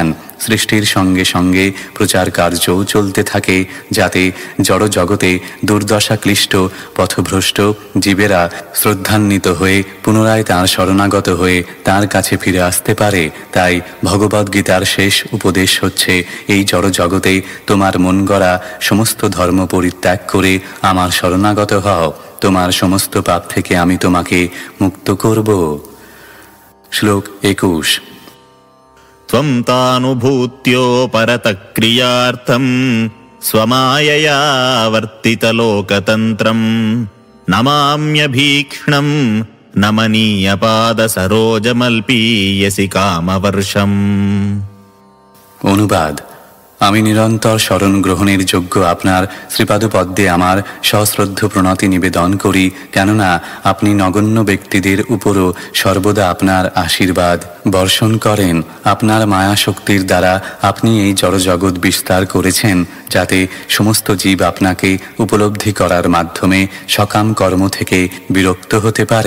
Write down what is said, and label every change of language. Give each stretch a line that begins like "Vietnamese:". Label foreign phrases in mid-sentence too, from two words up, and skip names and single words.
Bangla: সৃষ্টির সঙ্গে সঙ্গে প্রচার কার্যও চলতে থাকে, যাতে জড়জগতে দুর্দশা ক্লিষ্ট পথভ্রষ্ট জীবেরা শ্রদ্ধান্বিত হয়ে পুনরায় তাঁর শরণাগত হয়ে তাঁর কাছে ফিরে আসতে পারে। তাই ভগবদ্গীতার শেষ উপদেশ হচ্ছে, এই জড়জগতে তোমার মন গড়া সমস্ত ধর্ম পরিত্যাগ করে আমার শরণাগত হও, তোমার সমস্ত পাপ থেকে আমি তোমাকে মুক্ত করব। শ্লোক 21।
Sanskrit: त्वं तानुभूत्योपरतः क्रियार्थं स्वमायया वर्तितलोकतन्त्रं नमाम्यभीक्ष्णं नमनीयपादसरोजमल्पीयसि कामवर्षम्।
Bangla: অনুবাদ: আমি নিরন্তর শরণ গ্রহণের যোগ্য আপনার শ্রীপাদপদ্মে আমার সশ্রদ্ধ প্রণতি নিবেদন করি, কেননা আপনি নগণ্য ব্যক্তিদের উপরও সর্বদা আপনার আশীর্বাদ বর্ষণ করেন। আপনার মায়া শক্তির দ্বারা আপনি এই জড়জগৎ বিস্তার করেছেন, যাতে সমস্ত জীব আপনাকে উপলব্ধি করার মাধ্যমে সকাম কর্ম থেকে বিরক্ত হতে পারে।